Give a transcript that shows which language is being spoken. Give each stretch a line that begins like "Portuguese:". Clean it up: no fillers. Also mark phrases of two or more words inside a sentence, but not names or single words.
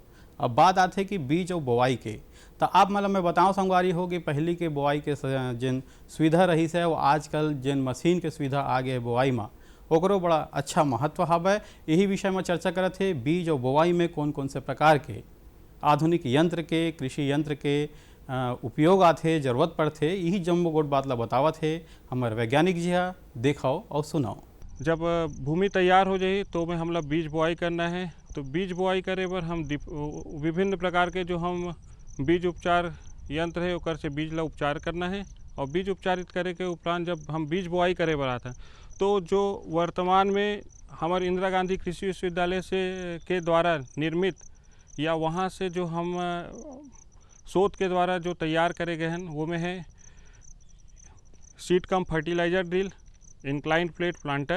Chhattisgarhi: अब बात आते कि बीज और बोआई के, तो आप मतलब मैं बताऊं संगवारी हो कि पहली के बोआई के जिन सुविधा रही है वो आजकल जिन मशीन के सुविधा आ गए बोआई में ओकरो बड़ा अच्छा महत्व हवे। यही विषय में चर्चा करत है बीज और बोआई में कौन कौन से प्रकार के आधुनिक यंत्र के कृषि यंत्र के उपयोग आथे, जरूरत पड़ते, यही जम्मो गोट बात ला बतावत है हमारे वैज्ञानिक जी हा। देखाओ और सुनाओ। जब भूमि तैयार हो जाए तो में हमला बीज बोआई करना है, तो बीज बोआई करे बर हम विभिन्न प्रकार के जो हम बीज उपचार यंत्र है ओकर से बीज ला उपचार करना है। और बीज उपचारित करे के उपरांत जब हम बीज बोआई करे बर आता तो जो वर्तमान में हमारे इंदिरा गांधी कृषि विश्वविद्यालय से के द्वारा निर्मित या वहाँ से जो हम शोध के द्वारा जो तैयार करे गए हैं वो में है
English: seed cum fertilizer drill, incline plate planter.